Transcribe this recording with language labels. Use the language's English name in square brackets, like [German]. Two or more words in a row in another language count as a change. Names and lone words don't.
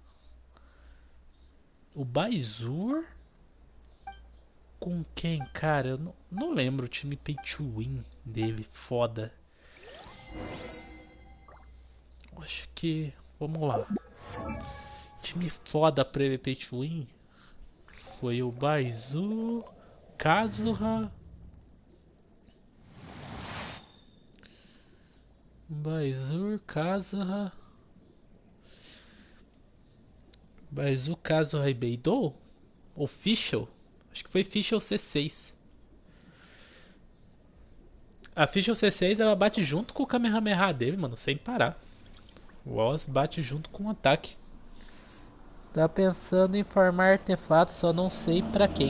[Portuguese] O Baizur? Com quem, cara? Eu não lembro o time [English] Pay to Win [Portuguese] dele, foda. Acho que. Vamos lá. Time foda pra [English] Pay to Win [Portuguese] foi o Baizu, Kazuha. Baizur, Kazuha. Baizu, Kazuha e Beidou? Official? Acho que foi Official C6. A Official C6 ela bate junto com o Kamehameha dele, mano, sem parar. O Oz bate junto com o ataque. Tá pensando em formar artefatos, só não sei pra quem.